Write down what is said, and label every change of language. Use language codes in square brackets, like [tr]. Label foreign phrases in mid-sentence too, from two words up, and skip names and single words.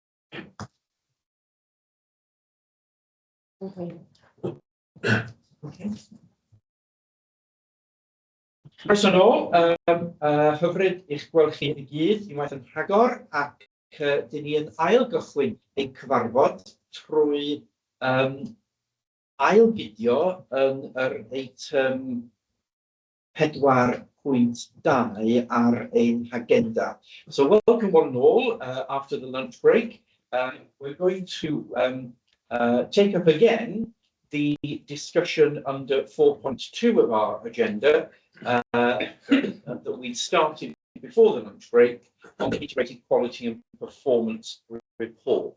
[cy] Croeso nôl, hyfryd i'ch gweld chi i gyd unwaith yn rhagor ac dyn ni yn ail gychwyn ein cyfarfod trwy ail fideo yn yr eitem 4.2 ar ein agenda. [en] So welcome one and all after the lunch break. We're going to take up again the discussion under 4.2 of our agenda that we started before the lunch break on the integrated quality and performance report.